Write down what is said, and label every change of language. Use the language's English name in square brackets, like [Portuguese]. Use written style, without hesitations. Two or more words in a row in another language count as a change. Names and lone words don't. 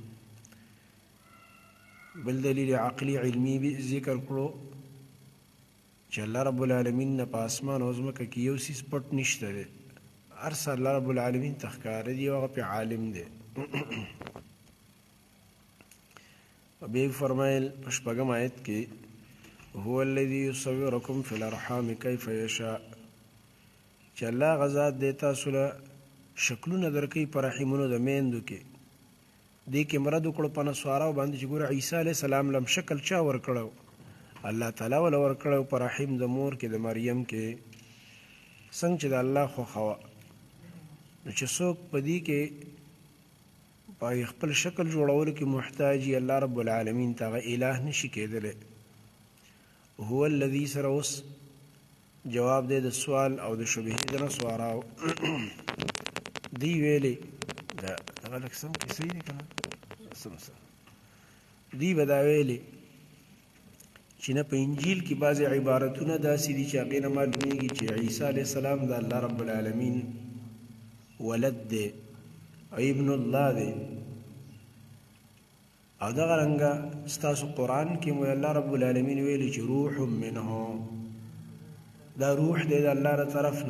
[Pashto] بل دلیل عقلي علمي ذکر کړو چې [Arabic] الله رب العالمین [Pashto] نه په اسمان او ځمکه کې یو څیز پټ نشته دی، هر څه [Arabic] الله رب العالمین [Pashto] ته ښکاره دي او هغه پې عالم دی. بیا فرمایل په شپږم آیت کې [Arabic] هو الذي يصوركم في الارحام كيف يشاء، [Pashto] چې الله هغه ذات دی تاسو له شکلونه درکوي په رحمونو د میندو کې. دې کې مرد وکړو په نصاراو باندې چې ګوره عیسی [Arabic] علیه السلام [Pashto] لم شکل چا ورکړی؟ الله تعالی وله ورکړی په رحم د مور کې د مریم کې، څنګه چې د الله خوښه وه. نو چې څوک په دې کې په خپل شکل جوړولو کې محتاج وي، [Arabic] الله رب العالمین [Pashto] ته هغه اله نشي کېدلی. [Arabic] هو الذي [Pashto] سره اوس جواب دی د سوال او د شبهې د نصاراو. دوی ویلې دغه لږ سم کې صحیح دی که نه؟ دوی به دا ویلې چې نه په انجیل کې بعضې عبارتونه داسې دي چې هغې نه معلومیږي چې عیسی [Arabic] علیه السلام [Pashto] د [Arabic] الله رب العالمین [Pashto] ولد دی او [Arabic] ابن الله [Pashto] دی، او دغه رنګه ستاسو قرآن کې مو [Arabic] الله رب العالمین [Pashto] ویلي چې [Arabic] روح منه، [Pashto] دا روح دی د الله له طرف نه.